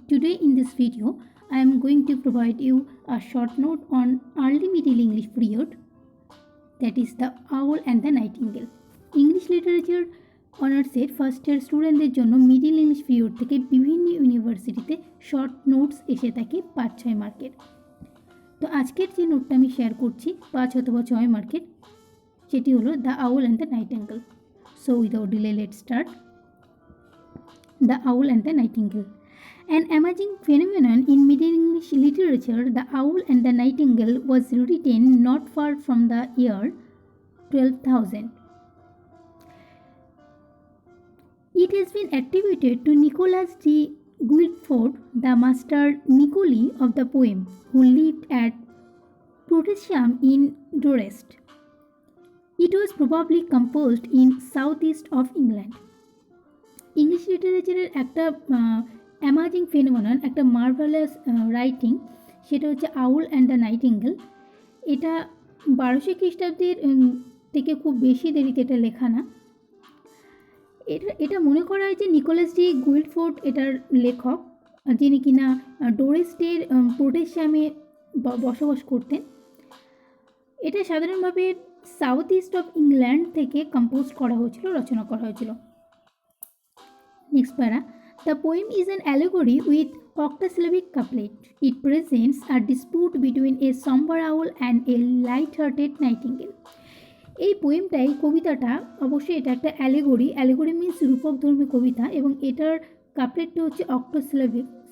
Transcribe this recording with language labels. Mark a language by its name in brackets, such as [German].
[English] Today in this video, I am going to provide you a short note on early middle English period, that is the owl and the nightingale. [Bangla] English literature অনার্সের first year স্টুডেন্টদের জন্য middle English period থেকে বিভিন্ন ইউনিভার্সিটিতে short notes এসে থাকে 5-6 মার্কের। তো আজকের যে নোটটা আমি শেয়ার করছি 5 অথবা 6 মার্কের, সেটি হলো the owl and the nightingale. [English] So without delay let's start. The Owl and the Nightingale. An amazing phenomenon in Middle English literature, The Owl and the Nightingale was written not far from the year 12,000. It has been attributed to Nicholas de Guildford, the master Nicoli of the poem, who lived at Protestiam in Dorset. It was probably composed in southeast of England. [Bangla] English লিটারেচারের একটা amazing phenomenon, একটা marvellous writing, সেটা হচ্ছে আউল and the nightingale. এটা 1200 খ্রিস্টাব্দের থেকে খুব বেশি দেরিতে এটা লেখা না। এটা মনে করা হয় যে নিকোলাস ডি গুইল্ডফোর্ড এটার লেখক, যিনি কিনা ডোরেস্টের প্রোটেস্টামে বসবাস করতেন। এটা সাধারণভাবে সাউথ ইস্ট অফ ইংল্যান্ড থেকে কম্পোজ করা হয়েছিল, রচনা করা হয়েছিল। [English] Next para. The poem is an allegory with octosyllabic couplet. It presents a dispute between a somber owl and a light-hearted nightingale. [Bangla] এই পোয়েমটাই, কবিতাটা অবশ্যই এটা একটা অ্যালেগরি মিন্স রূপকধর্মী কবিতা, এবং এটার কাপলেটটা হচ্ছে অক্টোসিলাবিক।